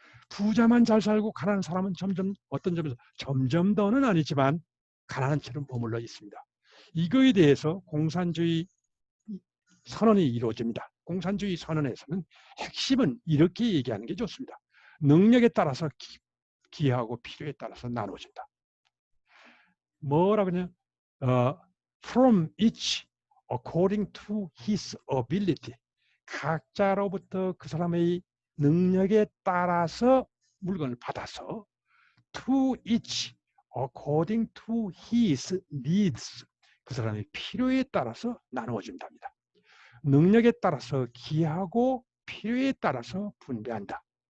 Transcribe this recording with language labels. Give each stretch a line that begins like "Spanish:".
Korean: 부자만 잘 살고 가난한 사람은 어떤 점에서 점점 더는 아니지만 가난한 채로 머물러 있습니다. 이거에 대해서 공산주의 선언이 이루어집니다. 공산주의 선언에서는 핵심은 이렇게 얘기하는 게 좋습니다. 능력에 따라서 기여하고 필요에 따라서 나눠진다. 뭐라고 하냐?
English: From each according to his ability.
Korean: 각자로부터 그 사람의 능력에 따라서 물건을 받아서
English: to each according to his needs.
Korean: 그 사람의 필요에 따라서 나누어진답니다. 능력에 따라서 기여하고 필요에 따라서 분배한다.